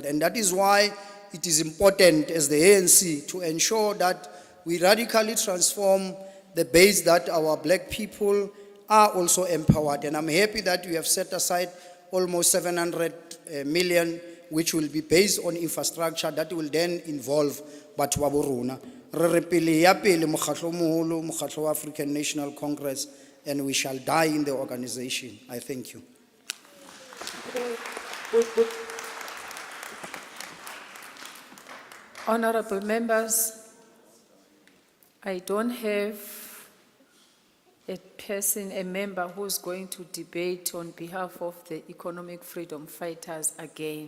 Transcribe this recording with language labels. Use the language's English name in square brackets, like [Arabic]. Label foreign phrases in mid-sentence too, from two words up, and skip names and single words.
[English] And that is why it is important as the ANC to ensure that we radically transform the base that our black people are also empowered. And I'm happy that we have set aside almost 700 million, which will be based on infrastructure that will then involve [Southern Sotho] Batho ba bo rona. Re re pele ya pele mokgatlo moholo, mokgatlo wa African National Congress, [English] and we shall die in the organization. I thank you. Honorable members, I don't have a member who's going to debate on behalf of the economic freedom fighters again.